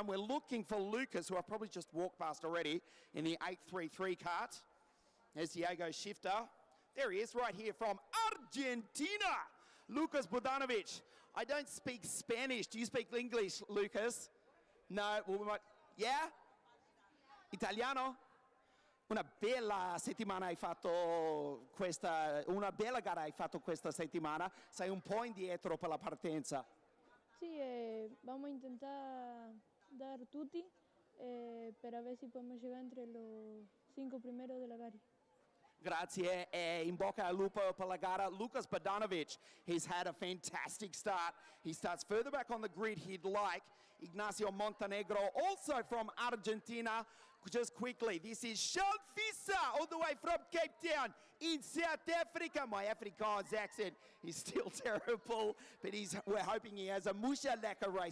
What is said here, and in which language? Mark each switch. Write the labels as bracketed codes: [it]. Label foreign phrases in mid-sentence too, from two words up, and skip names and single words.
[en] We're looking for Lucas, who I've probably just walked past already, in the 833 kart. There's Diego Shifter. There he is, right here from Argentina, Lucas Budanovic. I don't speak Spanish. Do you speak English, Lucas? No, well, we might, yeah? Italiano? [it] Una bella settimana hai fatto questa, una bella gara hai fatto questa settimana. Sei un po' indietro per la partenza. [es] Sí, vamos a intentar dar tutti per ver si podemos llegar entre los 5 primeros de la gara. [it] Grazie, in bocca al lupo per la gara. [en] Lucas Budanovic, he's had a fantastic start. He starts further back on the grid he'd like. Ignacio Montenegro, also from Argentina. Just quickly, this is Charles Visser, all the way from Cape Town in South Africa. My Afrikaans accent is still terrible, but we're hoping he has a Musha Laka race.